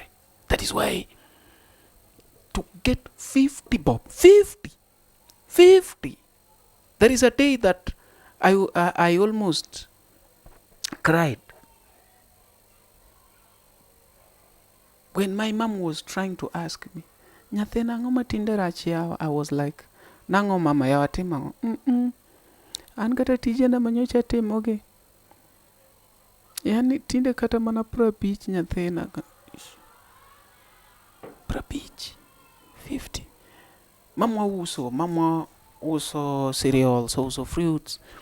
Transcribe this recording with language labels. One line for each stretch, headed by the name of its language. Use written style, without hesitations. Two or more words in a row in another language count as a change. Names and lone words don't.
English: That is why to get 50 bob, 50. There is a day that I almost cried when my mom was trying to ask me,
Luo (Kenya and Tanzania): "Nyathina ang'o matinde rach yawa?"
English: I was like,
Luo (Kenya and Tanzania): "Nang'o mama yawa timo ang'o?" An kata tijena manyocha timogi. Yani tinde kata mana 50 nyathina. 50. Mama uso cereals, uso fruits.